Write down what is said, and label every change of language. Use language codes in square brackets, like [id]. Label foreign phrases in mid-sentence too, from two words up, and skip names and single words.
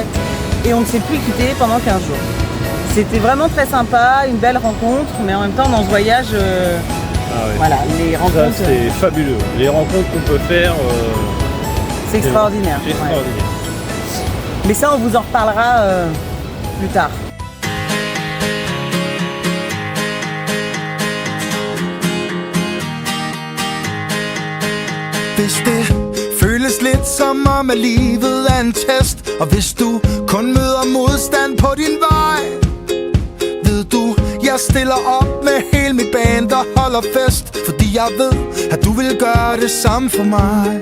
[fr] Et on ne s'est plus quitté pendant 15 jours. C'était vraiment très sympa, une belle rencontre, mais en même temps dans ce voyage, voilà, les rencontres. Ça, c'est fabuleux. Les rencontres qu'on peut faire, c'est extraordinaire. C'est extraordinaire. Mais ça, on vous en reparlera plus tard. [da] Hvis det føles lidt som om at livet er en test, og hvis du kun møder modstand på din vej, ved du, jeg stiller op med hele mit band og holder fest, fordi jeg ved, at du vil gøre det samme for mig.